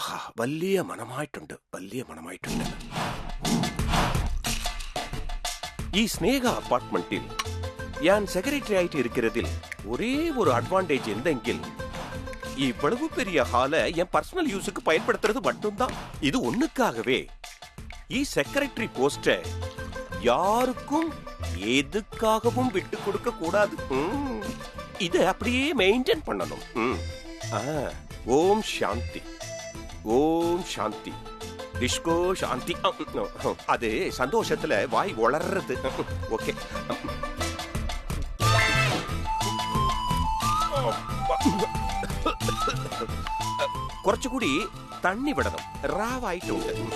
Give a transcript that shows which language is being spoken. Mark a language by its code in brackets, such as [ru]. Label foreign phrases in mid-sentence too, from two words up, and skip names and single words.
[ml] വലിയ മണമായിട്ടുണ്ട്, വലിയ മണമായിട്ടുണ്ട്. ഈ സ്നേഹ അപ്പാർട്ട്മെന്റിൽ ഞാൻ സെക്രട്ടറി ആയിട്ട് ഇരിക്കുന്നതിൽ ഒരേ ഒരു അഡ്വാൻറ്റേജ് എന്തെങ്കിൽ [ta] இவ்வளவு பெரிய ஹால என் பர்சனல் யூஸுக்கு பயன்படுத்துறது மட்டும்தான். இது ஒண்ணுக்காகவே செக்ரட்டரி போஸ்ட யாருக்கும் எதுக்காகவும் விட்டு கொடுக்க கூடாது. இத அப்படியே மெயின்டைன் பண்ணணும். ஓம் சாந்தி, ஓம் சாந்தி, டிஸ்கோ சாந்தி. அது சந்தோஷத்துல வாய் வளர்றது. ஓகே, [ml] കുറച്ചുകൂടി തണ്ണി വിടണം. റാവായിട്ടുണ്ട്.